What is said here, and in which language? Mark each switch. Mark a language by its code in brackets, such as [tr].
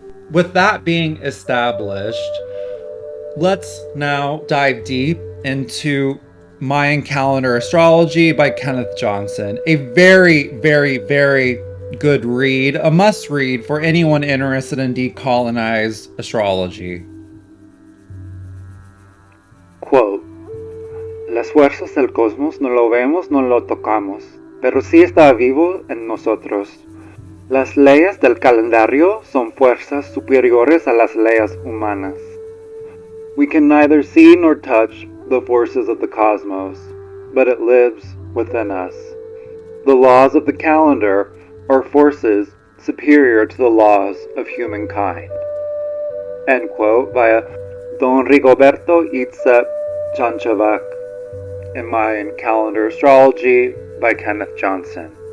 [en] With that being established, let's now dive deep into Mayan calendar astrology by Kenneth Johnson. A very, very, very good read, a must read for anyone interested in decolonized astrology. [es] Quote, las fuerzas del cosmos no lo vemos, no lo tocamos, pero sí está vivo en nosotros. Las leyes del calendario son fuerzas superiores a las leyes humanas. [en] We can neither see nor touch the forces of the cosmos, but it lives within us. The laws of the calendar are forces superior to the laws of humankind. End quote, via Don Rigoberto Itzep Chanchavac in Mayan Calendar Astrology by Kenneth Johnson.